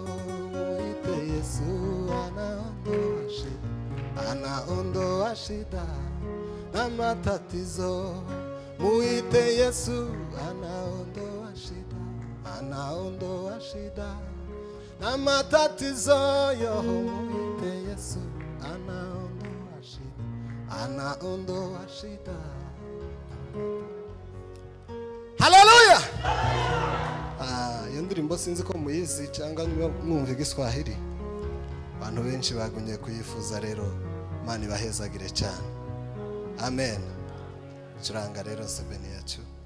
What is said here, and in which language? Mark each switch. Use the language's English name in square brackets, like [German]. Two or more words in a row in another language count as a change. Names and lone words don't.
[Swahili] Muite Yesu anaondoa shida na matatizo. Muite Yesu anaondoa shida na matatizo. Yo, muite Yesu anaondoa shida. Haleluya. [Kinyarwanda] Iyo ndirimbo sinzi ko muyizi cyangwa mwumva igiswahili. Abantu benshi bagumye kuyifuza, rero Imana ibahezagire cyane. Amen. Curanga rero sebeni yacu.